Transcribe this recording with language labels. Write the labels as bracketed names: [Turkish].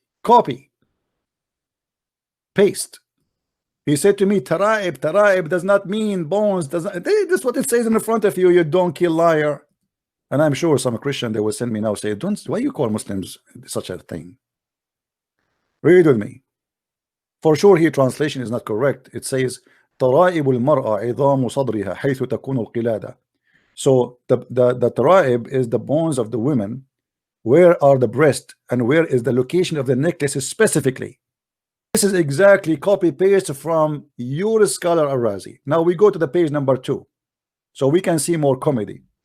[English] Copy, paste. He said to me, taraib does not mean bones. This is what it says in the front of you, you donkey liar. And I'm sure some Christian they will send me now say, don't, why you call Muslims such a thing? Read with me. For sure here translation is not correct. It says [Arabic] ترائب المرأة عظام صدرها حيث تكون القلادة. [English] So the taraib is the bones of the women. Where are the breast and where is the location of the necklace specifically? This is exactly copy paste from your scholar Al-Razi. Now we go to the page number 2 so we can see more comedy.